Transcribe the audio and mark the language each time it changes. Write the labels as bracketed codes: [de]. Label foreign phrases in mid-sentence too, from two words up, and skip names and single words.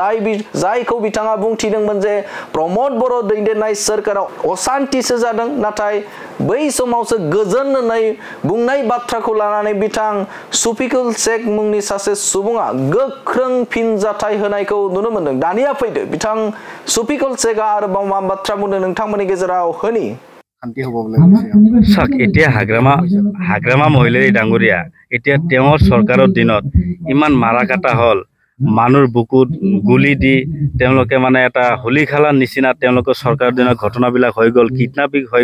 [brx] जायखौ बिथाङा बुंथिदोंमोन जे प्रमोद बर' दैदेननाय सरकाराव अशान्तिसो जादों नाथाय बै समावसो गोजोन होननाय बुंनाय बाथ्राखौ लानानै बिथां सुफिकुल शेख मुंनि सासे सुबुङा गोख्रों फिनजाथाय होनायखौ नुनो मोनदों। दानिया फैदो बिथां सुफिकुल शेखआ आरोबाव मा बाथ्रा बुंदों नोंथांमोननि गेजेराव होनि [as] চাওক এতিয়া হাগ্ৰামা মহিলাৰী ডাঙৰীয়া এতিয়া তেওঁৰ চৰকাৰৰ দিনত ইমান মাৰা কাটা হল মানুহৰ বুকুত গুলি দি তেওঁলোকে মানে এটা হলি খেলাৰ নিচিনা তেওঁলোকৰ চৰকাৰৰ দিনৰ ঘটনাবিলাক হৈ গ'ল কিডনাপিং হৈ